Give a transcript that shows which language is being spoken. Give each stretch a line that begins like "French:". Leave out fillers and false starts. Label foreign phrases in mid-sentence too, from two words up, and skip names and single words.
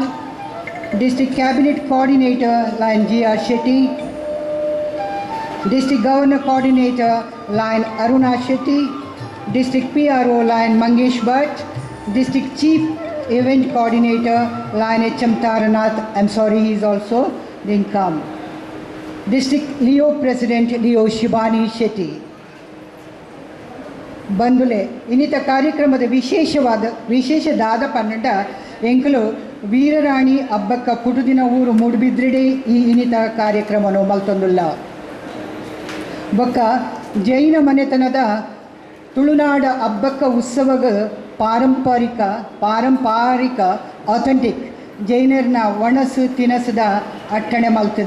English: District Cabinet Coordinator line GR Shetty, District Governor Coordinator line Aruna Shetty, District PRO line Mangesh Bhatt, District Chief Event Coordinator line HM Taranath, I'm sorry he is also didn't come, District Leo President Leo Shibani Shetty.
Tulu: ಬಂಧುಲೆ ಇನ್ನಿತ ಕಾರ್ಯಕ್ರಮದ ವಿಶೇಷದಾದ ಪನ್ನಡ ಎಂಕಲು ವೀರರಾಣಿ ಅಬ್ಬಕ್ಕ ಕುಟುದಿನ ಊರು ಮೂಡುಬಿದ್ರೆಡೆ ಈ ಇನ್ನಿತ ಕಾರ್ಯಕ್ರಮವನ್ನು ಮಲ್ತೊಂದುಲ್ಲ. ಬೊಕ್ಕ ಜೈನ ಮನೆತನದ ತುಳುನಾಡ ಅಬ್ಬಕ್ಕ ಉತ್ಸವಗ ಪಾರಂಪರಿಕ ಅಥೆಂಟಿಕ್ ಜೈನರ್ನ ಒಣಸು ತಿನಸದ ಅಟ್ಟಣೆ ಮಲ್ತದ.